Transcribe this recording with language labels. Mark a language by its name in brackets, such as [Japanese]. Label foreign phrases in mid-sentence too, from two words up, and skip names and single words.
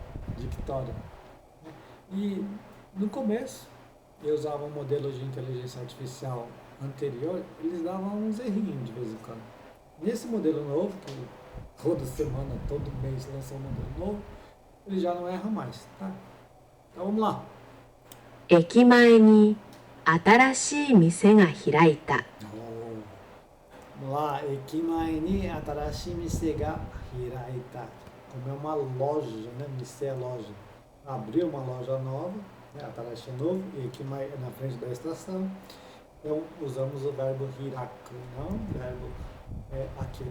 [Portuguese] E no começo, eu usava um modelo de inteligência artificial anterior, eles davam uns errinhos de vez em quando. Nesse modelo novo, que toda semana, todo mês lança um modelo novo, ele já não erra mais, tá? Então vamos lá. [Japanese] 駅前に新しい店が開いた。 [Portuguese] Vamos lá, [Japanese] 駅前に新しい店が開いた. [Portuguese] Como é uma loja, né? Mise é loja. Abriu uma loja nova, né? Atarashi é novo, e Ekimae é na frente da estação. Então usamos o verbo hiraku, não o verbo aquilo.